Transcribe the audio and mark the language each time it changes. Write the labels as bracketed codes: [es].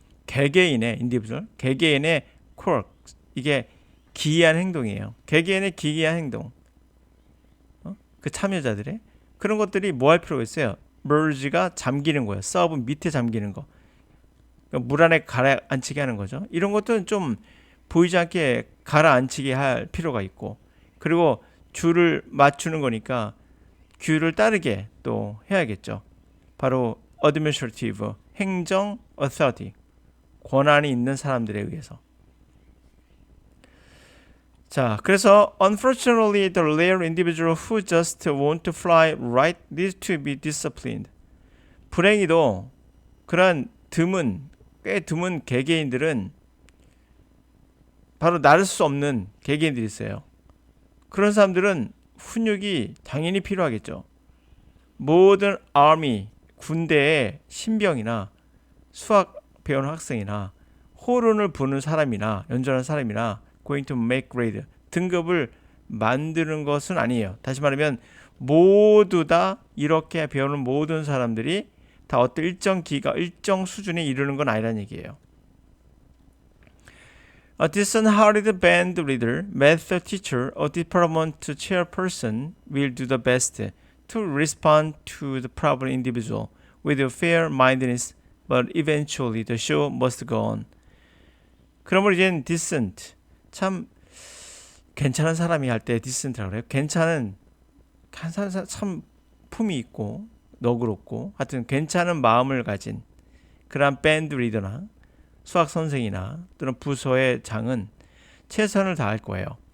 [ko] 개개인의 individual, 개개인의 quirk, 이게 기이한 행동이에요. 개개인의 기이한 행동, 그 참여자들의 그런 것들이 뭐 할 필요가 있어요? merge가 잠기는 거예요. 서브 밑에 잠기는 거, 그러니까 물 안에 가라앉히게 하는 거죠. 이런 것들은 좀 보이지 않게 가라앉히게 할 필요가 있고, 그리고 줄을 맞추는 거니까 규를 따르게 또 해야겠죠. 바로 administrative, 행정 authority, 권한이 있는 사람들에 의해서. [en] 자, 그래서 unfortunately the rare individual who just want to fly right needs to be disciplined. [ko] 불행히도 그런 꽤 드문 개개인들은 바로 나를 수 없는 개개인들이 있어요. 그런 사람들은 훈육이 당연히 필요하겠죠. 모든 army, 군대의 신병이나 수학 배우는 학생이나 호른을 부는 사람이나 연주하는 사람이나 going to make grade, 등급을 만드는 것은 아니에요. 다시 말하면 모두 다 이렇게 배우는 모든 사람들이 다 어떤 일정 수준에 이르는 건 아니라는 얘기예요. [en] A decent-hearted band leader, method teacher, or department chairperson will do the best to respond to the problem individual with fair-mindedness, but eventually the show must go on. [ko] 그러므로 이제는 decent, 참 괜찮은 사람이 할 때 decent라고 그래요. 괜찮은, 참 품이 있고 너그럽고 하여튼 괜찮은 마음을 가진 그런 밴드 리더나 수학 선생이나 또는 부서의 장은 최선을 다할 거예요.